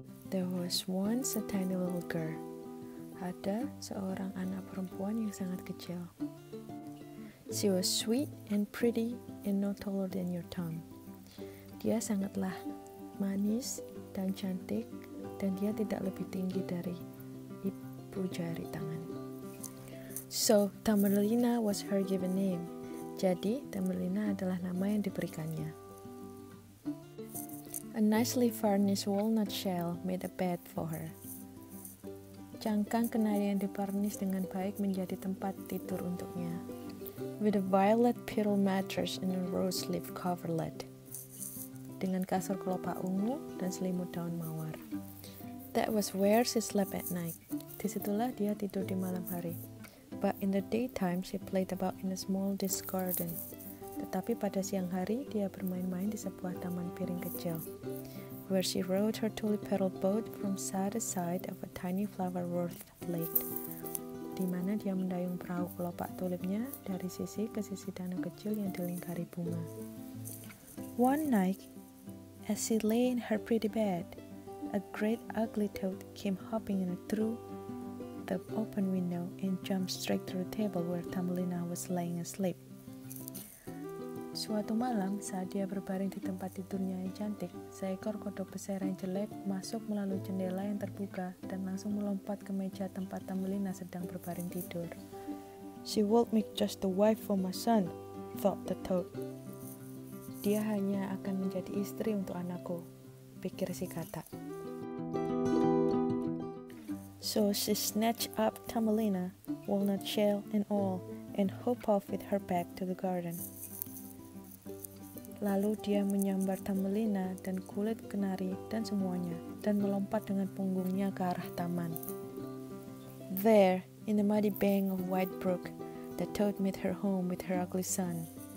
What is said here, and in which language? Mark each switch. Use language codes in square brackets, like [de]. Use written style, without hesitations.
[en] There was once a tiny little girl. [id] Ada seorang anak perempuan yang sangat kecil. [en] She was sweet and pretty and no taller than your thumb. [id] Dia sangatlah manis dan cantik, dan dia tidak lebih tinggi dari ibu jari tangan. [en] So, Thumbelina was her given name. [id] Jadi, Thumbelina adalah nama yang diberikannya. [en] A nicely varnished walnut shell made a bed for her. [id] Cangkang kenari yang divarnis dengan baik menjadi tempat tidur untuknya. [en] With a violet petal mattress and a rose leaf coverlet. [id] Dengan kasur kelopak ungu dan selimut daun mawar. [en] That was where she slept at night. [id] Disitulah dia tidur di malam hari. [en] But in the daytime she played about in a small disc garden. [id] Tetapi pada siang hari dia bermain-main di sebuah taman piring kecil. [en] Where she rowed her tulip petal boat from side to side of a tiny flower-wreathed lake, [id] di mana dia mendayung perahu kelopak tulipnya dari sisi ke sisi danau kecil yang dilingkari bunga. [en] One night, as she lay in her pretty bed, a great ugly toad came hopping in through the open window and jumped straight to the table where Thumbelina was laying asleep. [id] Suatu malam, saat dia berbaring di tempat tidurnya yang cantik, seekor kodok besar yang jelek masuk melalui jendela yang terbuka dan langsung melompat ke meja tempat Thumbelina sedang berbaring tidur. [en] She won't make just a wife for my son, thought the toad. [id] Dia hanya akan menjadi istri untuk anakku, pikir si katak. [en] So she snatched up Thumbelina, walnut shell and all, and hopped off with her back to the garden. [id] Lalu dia menyambar Thumbelina dan kulit kenari dan semuanya, dan melompat dengan punggungnya ke arah taman. [en] There, in the muddy bank of White Brook, the toad made her home with her ugly son.